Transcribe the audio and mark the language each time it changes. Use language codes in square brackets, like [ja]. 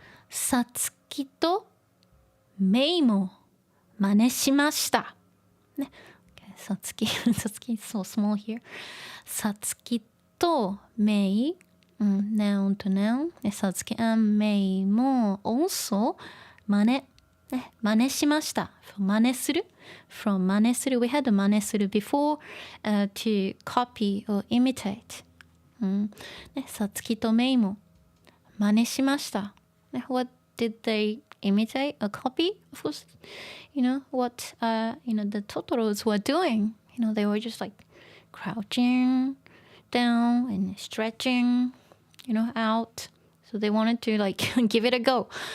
[ja] さつきとメイも真似しました。ね。 [en] さつき、so small here. さつきとメイ、noun to noun. [ja] さつき [en] and [ja] メイも [en] also [ja] 真似しました。 [en] 真似する from 真似する we had 真似する before、to copy or imitate、 [ja] さつきとメイも真似しました。 [en] What did they imitate? A copy? Of course, what the Totoros were doing. They were just like crouching down and stretching, out. So they wanted to like give it a go.